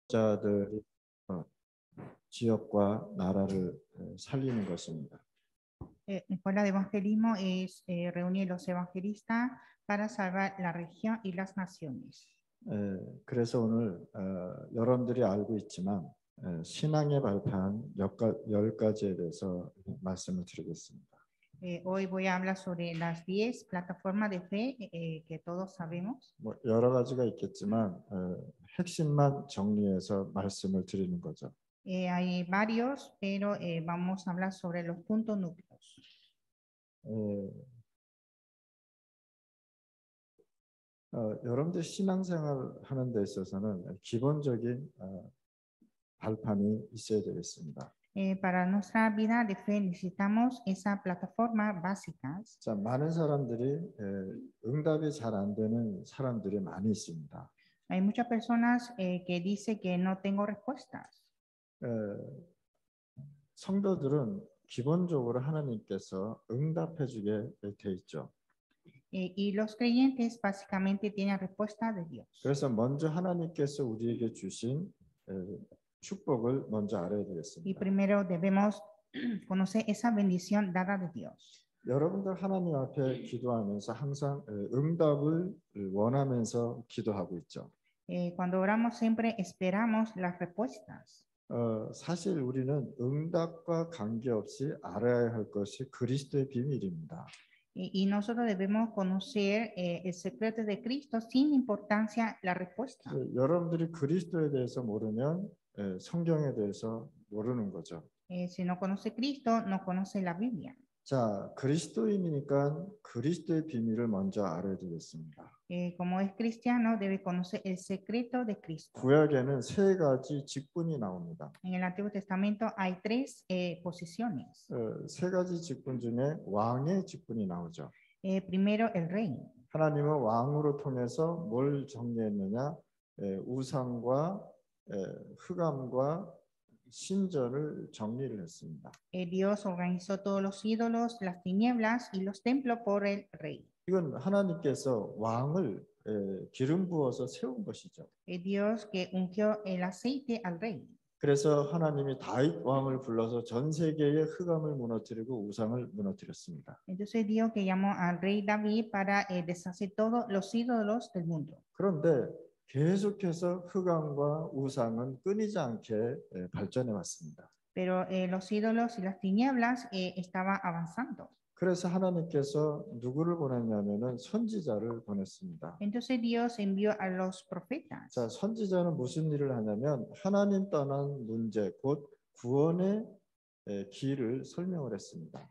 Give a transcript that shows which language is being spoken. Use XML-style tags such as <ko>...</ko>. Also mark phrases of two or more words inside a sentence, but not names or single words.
<ko>자들이 지역과 나라를 살리는 것입니다.</ko> <es>Escuela de Evangelismo es reunir los evangelistas para salvar la región y las naciones.</es> <ko>그래서 오늘 여러분들이 알고 있지만 신앙의 발판 10가지에 대해서 말씀을 드리겠습니다.</ko> <es>Hoy voy a hablar sobre las 10 plataformas de fe que todos sabemos.</es> <ko>여러 가지가 있겠지만 핵심만 정리해서 말씀을 드리는 거죠.</ko> <es>Hay varios, pero vamos a hablar sobre los puntos núcleos.</es> <ko>여러분들 신앙생활 하는 데 있어서는 기본적인 발판이 있어야 되겠습니다.</ko> <es>Para nuestra vida de fe necesitamos esa plataforma básicas.</es> <ko>자, 많은 사람들이 응답이 잘 안 되는 사람들이 많이 있습니다.</ko> <es>Hay muchas personas que dicen que no tengo respuestas.</es> <ko>성도들은 기본적으로 하나님께서 응답해 주게 돼 있죠.</ko> <es>Y los creyentes básicamente tienen respuesta de Dios.</es> <ko>그래서 먼저 하나님께서 우리에게 주신 축복을 먼저 알아야</ko> <es>Y</es> <ko>되겠습니다.</ko> <es>primero debemos conocer esa bendición dada de Dios.</es> <ko>여러분들 하나님 앞에 기도하면서 항상 응답을 원하면서 기도하고 있죠.</ko> <es>Cuando oramos siempre esperamos las respuestas.</es> <ko>사실 우리는 응답과 관계없이 알아야 할 것이 그리스도의 비밀입니다.</ko> <es>Y nosotros debemos conocer el secreto de Cristo sin importancia la respuesta.</es> <ko>여러분들이 그리스도에 대해서 모르면 성경에 대해서 모르는 거죠.</ko> <es>Si no conoce Cristo, no conoce la Biblia.</es> <ko>자, 그리스도인이니까 그리스도의 비밀을 먼저 알아야 되겠습니다.</ko> <es>Como es cristiano, debe conocer el secreto de Cristo.</es> <ko>구약에는 세 가지 직분이 나옵니다.</ko> <es>En el Antiguo Testamento hay tres posiciones.</es> <ko>세 가지 직분 중에 왕의 직분이 나오죠.</ko> <es>Primero, el rey.</es> <ko>하나님은 왕으로 통해서 뭘 정리했느냐? 우상과 흑암과 신전을 정리를 했습니다.</ko> <es>Dios organizó todos los ídolos, las tinieblas y los templos por el rey.</es> <ko>이건 하나님께서 왕을 기름 부어서 세운 것이죠.</ko> <es>Dios que ungió el aceite al rey.</es> <ko>그래서 하나님이 다윗 왕을 불러서 전 세계의 흑암을 무너뜨리고 우상을 무너뜨렸습니다.</ko> <es>Entonces Dios que llamó al rey David para deshacer todos los ídolos del mundo.</es> <ko>그런데 계속해서 흑암과 우상은 끊이지 않게 발전해 왔습니다.</ko> <es>Pero los ídolos y las tinieblas estaban avanzando.</es> <ko>그래서 하나님께서 누구를 보냈냐면은 선지자를 보냈습니다.</ko> <es>Entonces Dios envió a los profetas.</es> <ko>자, 선지자는 무슨 일을 하냐면 하나님 떠난 문제, 곧 구원의 길을 설명을 했습니다.</ko>